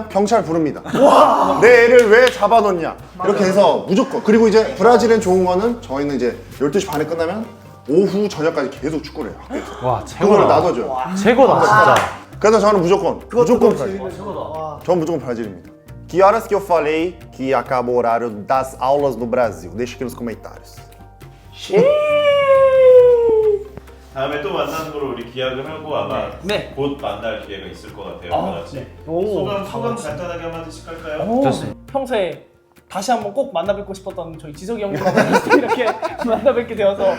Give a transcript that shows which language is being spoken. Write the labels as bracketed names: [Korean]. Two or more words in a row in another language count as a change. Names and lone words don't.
[Korean] 경찰 부릅니다. 내 애를 왜 잡아놓냐. 이렇게 해서 무조건. 그리고 이제 브라질은 좋은 거는 저희는 이제 12시 반에 끝나면 오후 저녁까지 계속 축구를 해요 학교에서. 와 그걸 최고다. 나눠줘요. 최고다 진짜. 그래서 저는 무조건 브라질. 저는 무조건 브라질입니다. [Portuguese] Que horas que eu falei que acabou o horário das aulas no Brasil? Deixa aqui nos comentários. [Korean] 다음에 또 만나는 걸로 우리 기약을 하고 아마 네. 곧 만날 기회가 있을 것 같아요. 다 같이. 소감 간단하게 한마디씩 할까요? 좋습니다. 평소에 다시 한번 꼭 만나 뵙고 싶었던 저희 지석이 형님하고 이렇게 만나 뵙게 되어서